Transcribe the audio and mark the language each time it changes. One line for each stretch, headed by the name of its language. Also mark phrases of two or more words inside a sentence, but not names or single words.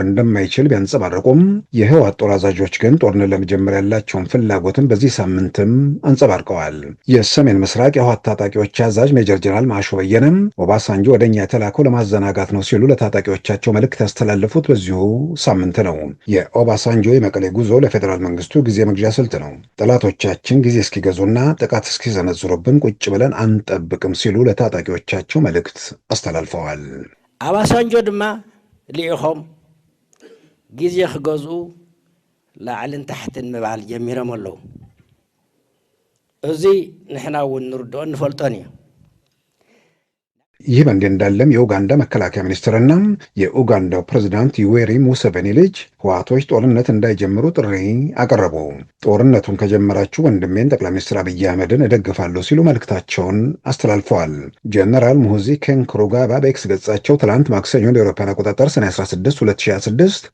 Amharic: እንደማይችል ቢያንጸባርቁም የህወሓት ጦር አዛዦች ግን ጦርነት ለመጀመር ያላቸውን ፍላጎትን በዚህ ሳምንትም አንጸባርቀዋል። የሰሜን ምስራቅ የህወሓት ታጣቂዎች አዛዥ ሜጀር ጀነራል ማሾ በየነም ኦባሳንጆ ወደኛ የተላከው ለማዘናጋት ነው ሲሉ ለታጣቂዎቻቸው መልእክት ያስተላለፉት በዚሁ ሳምንት ነው። የኦባሳንጆ የመቀሌ ጉዞ ለፌዴራል መንግስቱ ጊዜ መግዣ ስልት ነው። ጠላቶቻችን ጊዜ እስኪገዙና ጥቃት እስኪሰነዝሩብን ቁጭ ብለን አንጠብቅም ሲሉ ለታጣቂዎቻቸው መልእክት አስተላልፈዋል።
Tigrinya: ኦባሳንጆ ድማ ሊኢኹም ጊዜ ክገዝኡ ላዕልን ታሕትን ምባል ጀሚሮም ኣለዉ። እዚ ንሕና እውን ንርድኦ ንፈልጦን እዩ።
Amharic: ይህ በእንዲህ እንዳለም የኡጋንዳ መከላከያ ሚኒስትርና የኡጋንዳው ፕሬዝዳንት ዩዌሪ ሙሴቬኒ ልጅ ህወሓቶች ጦርነት እንዳይጀምሩ ጥሪ አቀረቡ። ጦርነቱን ከጀመራችሁ ወንድሜን ጠቅላይ ሚኒስትር አብይ አህመድን እደግፋለሁ ሲሉ መልእክታቸውን አስተላልፈዋል። ጀነራል ሙሁዚ ኬንክሩጋባ በኤክስ ገጻቸው ትላንት ማክሰኞ እንደ አውሮፓውያን አቆጣጠር ሰኔ 16 2026